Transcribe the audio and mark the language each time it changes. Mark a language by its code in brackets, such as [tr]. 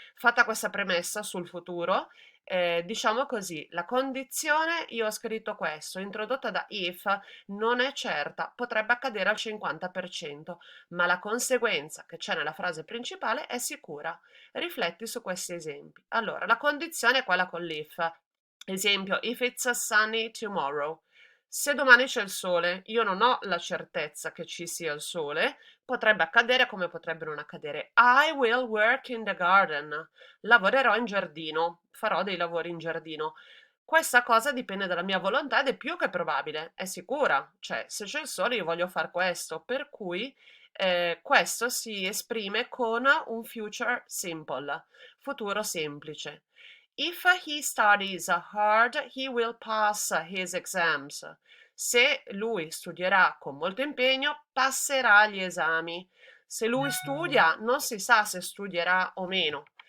[it] Fatta questa premessa sul futuro, diciamo così, la condizione, io ho scritto questo, introdotta da if, non è certa, potrebbe accadere al 50%, ma la conseguenza che c'è nella frase principale è sicura. Rifletti su questi esempi. Allora, la condizione è quella con l'if. Esempio, [en] if it's a sunny tomorrow. [it] Se domani c'è il sole, io non ho la certezza che ci sia il sole, potrebbe accadere come potrebbe non accadere. [en] I will work in the garden. [it] Lavorerò in giardino, farò dei lavori in giardino. Questa cosa dipende dalla mia volontà ed è più che probabile, è sicura. Cioè, se c'è il sole io voglio fare questo, per cui questo si esprime con un future simple, futuro semplice. [en] If he studies hard, he will pass his exams. [it] Se lui studierà con molto impegno, passerà gli esami. Se lui studia, non si sa se studierà o meno.